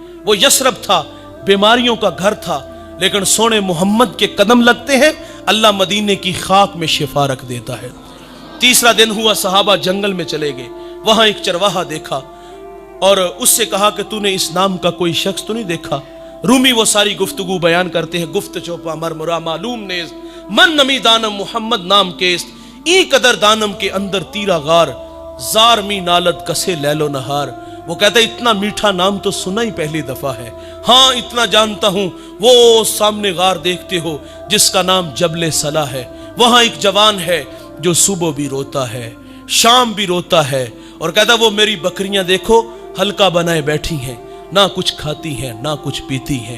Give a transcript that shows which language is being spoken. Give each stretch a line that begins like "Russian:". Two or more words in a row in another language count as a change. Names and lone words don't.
Urdu: وہ یثرب تھا, بیماریوں کا گھر تھا, لیکن سونے محمد کے قدم لگتے ہیں اللہ مدینے کی خاک میں شفا رکھ دیتا ہے. تیسرا دن ہوا, صحابہ جنگل میں چلے گئے. وہاں ایک چرواہا دیکھا اور اس سے کہا کہ تو نے اس نام کا کوئی شخص تو نہیں دیکھا. رومی وہ ساری گفتگو بیان کرتے ہیں.
Persian: گفت چوپا مرمرا معلوم نیز من نمی دانم محمد نام کیست, ای قدر دانم کے اندر تیرا غار, زار می نالت کسے لیلو نہار.
Urdu: وہ کہتا ہے اتنا میٹھا نام تو سنا ہی پہلی دفعہ ہے. ہاں اتنا جانتا ہوں, وہ سامنے غار دیکھتے ہو جس کا نام جبل صلا ہے. وہاں ایک جوان ہے جو صبح بھی روتا ہے, شام بھی روتا ہے, اور کہتا وہ میری بکریاں دیکھو حلقہ بنائے بیٹھی ہیں, نہ کچھ کھاتی ہیں نہ کچھ پیتی ہیں.